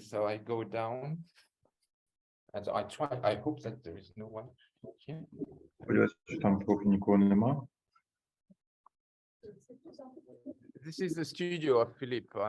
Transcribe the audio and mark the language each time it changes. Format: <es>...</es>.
<en>So I go down, and I try. I hope that there is no one here.</en> <uk>Сподіваюся, що там поки нікого нема.</uk> <en>This is the studio of Philip.</en>